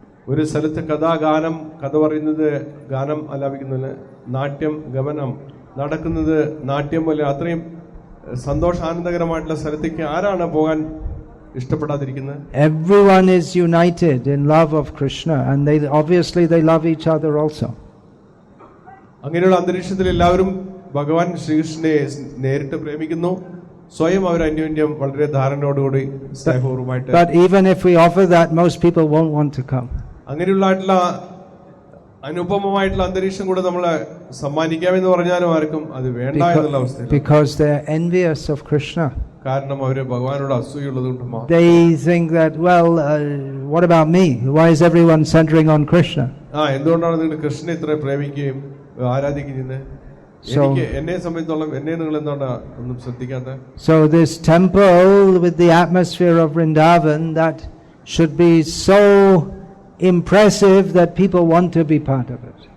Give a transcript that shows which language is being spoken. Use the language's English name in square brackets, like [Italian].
[Malayalam] ഒരു സ്ഥലത്ത് കഥാഗാനം, കഥ പറയുന്നത്, ഗാനം ആലാപിക്കുന്നത്, നാട്യം ഗമനം നടക്കുന്നത്, നാട്യം പോലെ അത്രയും സന്തോഷാനന്ദകരമായിട്ടുള്ള സ്ഥലത്തേക്ക് ആരാണ് പോകാൻ ഇഷ്ടപ്പെടാതിരിക്കുന്നത്? [English] Everyone is united in love of Krishna, and they love each other also. [Malayalam] അങ്ങനെയുള്ള അന്തരീക്ഷത്തിൽ എല്ലാവരും ഭഗവാൻ ശ്രീകൃഷ്ണനെ നേരിട്ട് പ്രേമിക്കുന്നു, സ്വയം അവർ അന്യോന്യം വളരെ ധാരണയോടുകൂടി സ്നേഹപൂർവ്വമായിട്ട്. [English] But even if we offer that, most people won't want to come. [Malayalam] അങ്ങനെയുള്ള അനുപമമായിട്ടുള്ള അന്തരീക്ഷം കൂടെ നമ്മളെ സമ്മാനിക്കാമെന്ന് പറഞ്ഞാലും ആർക്കും അത് വേണ്ട എന്നുള്ള അവസ്ഥ. [English] Because they are envious of Krishna. [Malayalam] കാരണം അവര് ഭഗവാനോട് അസൂയുള്ളതുകൊണ്ട് മാത്രം. [English] They think that, well, what about me? Why is everyone centering on Krishna? [Malayalam] എന്തുകൊണ്ടാണ് നിങ്ങൾ കൃഷ്ണനെ ഇത്ര പ്രേമിക്കുകയും ആരാധിക്കുന്നത്? എനിക്ക് എന്നെ സംബന്ധിച്ചോളം എന്നെ നിങ്ങൾ എന്താണ് ഒന്നും ശ്രദ്ധിക്കാത്ത? [English] So this temple with the atmosphere of Vrindavan, that should be so impressive that people want to be part of it.